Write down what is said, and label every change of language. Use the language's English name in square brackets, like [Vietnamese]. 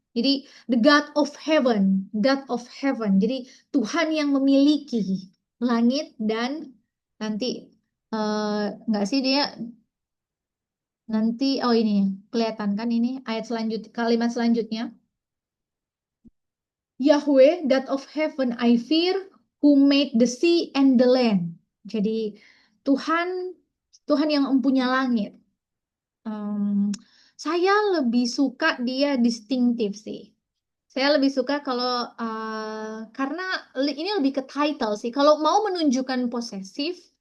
[Indonesian] Jadi [English] the God of heaven, God of heaven. [Indonesian] Jadi Tuhan yang memiliki langit dan nanti enggak sih dia nanti ini kelihatan kan ini kalimat selanjutnya. [English] Yahweh, God of heaven, I fear, who made the sea and the land. [Indonesian] Jadi Tuhan yang mempunyai langit. Saya lebih suka dia distinktif sih. Saya lebih suka kalau karena ini lebih ke title sih. Kalau mau menunjukkan posesif,